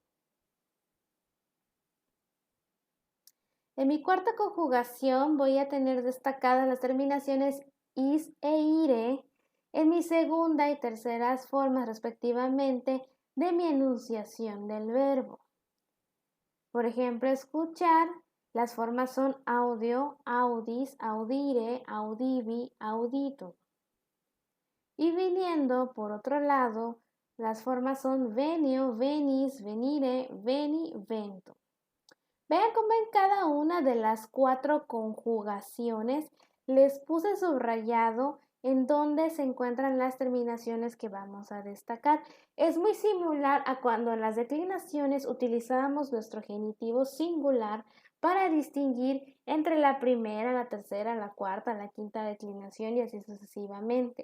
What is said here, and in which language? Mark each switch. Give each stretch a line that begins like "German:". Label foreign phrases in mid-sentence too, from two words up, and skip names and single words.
Spanish: En mi cuarta conjugación voy a tener destacadas las terminaciones is e ire en mi segunda y terceras formas respectivamente de mi enunciación del verbo. Por ejemplo, escuchar, las formas son audio,
Latin: audis, audire, audivi, auditum.
Spanish: Y viniendo por otro lado, las formas son
Latin: venio, venis, venire, veni, ventum.
Spanish: Vean cómo en cada una de las 4 conjugaciones les puse subrayado en donde se encuentran las terminaciones que vamos a destacar. Es muy similar a cuando en las declinaciones utilizábamos nuestro genitivo singular para distinguir entre la primera, la tercera, la cuarta, la quinta declinación y así sucesivamente.